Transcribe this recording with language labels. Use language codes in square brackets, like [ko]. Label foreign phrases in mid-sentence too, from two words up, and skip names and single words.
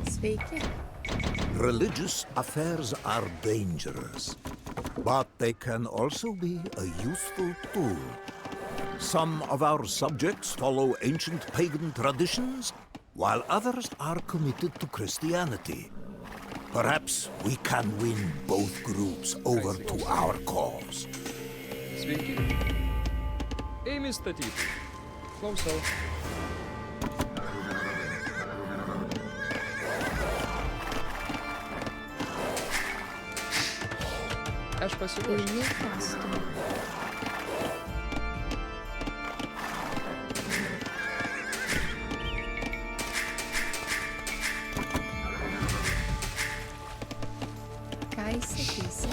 [lt] Sveiki. [en] Religious affairs are dangerous, but they can also be a useful tool. Some of our subjects follow ancient pagan traditions, while others are committed to Christianity. Perhaps we can win both groups over to our cause. [lt] Sveiki. Eime statytų. Klausau. Aš pasiruošęs. Eime kasti. Ką įsakysi?